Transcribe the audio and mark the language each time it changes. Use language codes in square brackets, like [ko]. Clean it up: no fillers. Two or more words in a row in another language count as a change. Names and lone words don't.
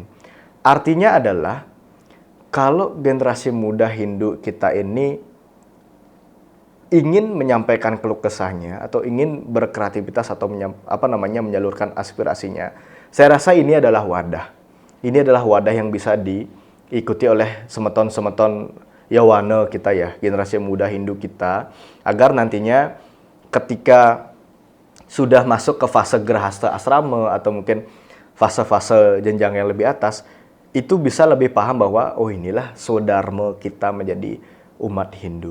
[id] Artinya adalah kalau generasi muda Hindu kita ini ingin menyampaikan keluh kesahnya atau ingin berkreativitas atau menyalurkan aspirasinya, saya rasa ini adalah wadah. Ini adalah wadah yang bisa diikuti oleh semeton-semeton Yawana kita ya, generasi muda Hindu kita, agar nantinya ketika sudah masuk ke fase Grahasta Asrama atau mungkin fase-fase jenjang yang lebih atas, itu bisa lebih paham bahwa oh inilah swadharma kita menjadi umat Hindu.